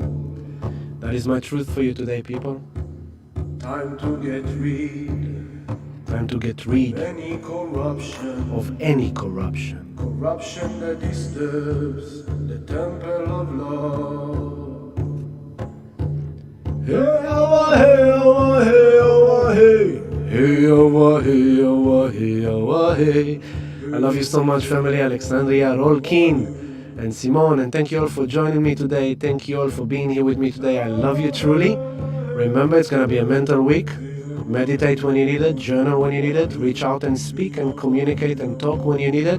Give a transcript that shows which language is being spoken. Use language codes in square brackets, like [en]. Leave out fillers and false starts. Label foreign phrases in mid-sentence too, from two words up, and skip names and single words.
[en] That is my truth for you today, people. Time to get rid of any corruption that disturbs the temple of love. Hey, awa, hey, awa, hey, awa, hey. Hey, awa, hey, awa, hey, awa, hey. I love you so much, family. Alexandria, Rolkin, and Simone, and thank you all for joining me today. Thank you all for being here with me today. I love you truly. Remember, it's going to be a mental week. Meditate when you need it, journal when you need it, reach out and speak and communicate and talk when you need it.